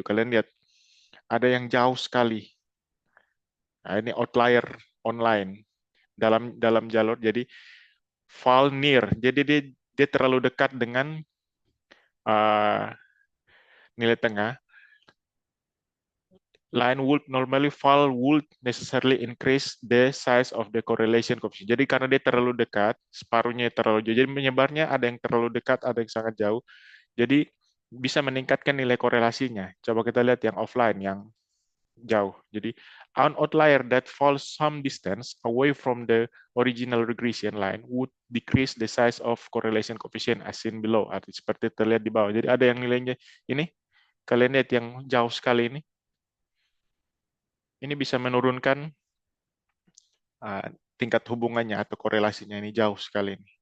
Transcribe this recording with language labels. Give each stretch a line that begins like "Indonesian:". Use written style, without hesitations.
Indonesian: Kalian lihat ada yang jauh sekali. Nah, ini outlier online dalam jalur. Jadi
English: fall near.
Indonesian: Jadi dia terlalu dekat dengan nilai tengah.
English: Line would necessarily increase the size of the correlation coefficient.
Indonesian: Jadi karena dia terlalu dekat, separuhnya terlalu jauh. Jadi menyebarnya ada yang terlalu dekat, ada yang sangat jauh. Jadi bisa meningkatkan nilai korelasinya. Coba kita lihat yang offline, yang jauh.
English: Jadi an outlier that falls some distance away from the original regression line would decrease the size of correlation coefficient as seen below.
Indonesian: Seperti terlihat di bawah. Jadi ada yang nilainya ini, kalian lihat yang jauh sekali ini. Ini bisa menurunkan tingkat hubungannya atau korelasinya ini jauh sekali.